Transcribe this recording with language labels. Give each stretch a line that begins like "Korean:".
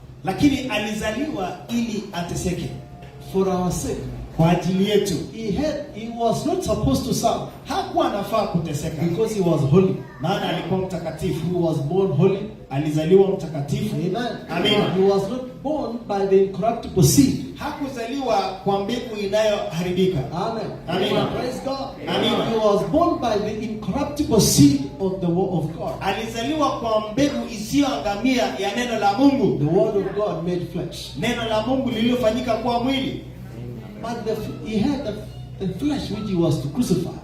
Swahili: Lakini alizaliwa ili ateseke
English: for our sake.
Swahili: kwa ajili yetu.
English: He was not supposed to serve
Swahili: Hakuwa anafaa kuteseka
English: because he was holy.
Swahili: maana alikuwa mtakatifu.
English: He was born holy.
Swahili: Alizaliwa mtakatifu.
English: Amen. Amen. He was not born by the incorruptible seed.
Swahili: Hakuzaliwa kwa mbegu inayoharibika.
English: Amen. Amen. Praise God. Amen. He was born by the incorruptible seed of the word of God.
Swahili: Alizaliwa kwa mbegu isiyoangamia ya neno la Mungu.
English: The word of God made flesh.
Swahili: Neno la Mungu lililofanyika kuwa mwili.
English: But he had the flesh which he was to crucify.